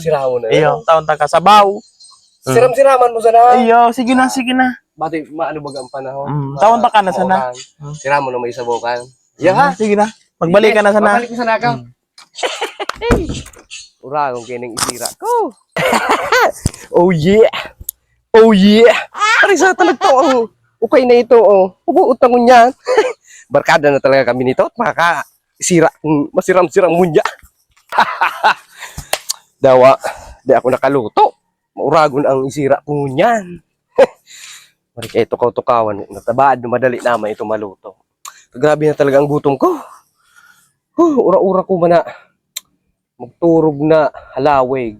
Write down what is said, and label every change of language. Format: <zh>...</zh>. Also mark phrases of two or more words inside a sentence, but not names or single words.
<bik>Sira mo na. Ayaw, taon ta ka sabaw. Siram-siraman mo sana. Ayaw, sige na, sige na. Bati, maano baga ang panahon? Taon ta ka na sana. Sira mo na may sabukan. Yeah, ha? Sige na. Magbalik ka na sana. Babalik ko sana ka. Ura, kung kining isira ko.</bik> <en>Oh yeah! Oh yeah!</en> <bik>Parisa talaga to. Okay na ito. Ubuutang mo niyan.</bik> <tl>Barkada na talaga kami nito at makaka-isira.</tl> <bik>Masiram-siram munya. Dawa, di ako nakaluto. Mauragon ang isira ko niyan. Mari kayo tukaw-tukawan. Natabaan, madali naman ito maluto. Grabe na talaga ang gutom ko. Ura-ura ko man na magturog na halawig.</bik>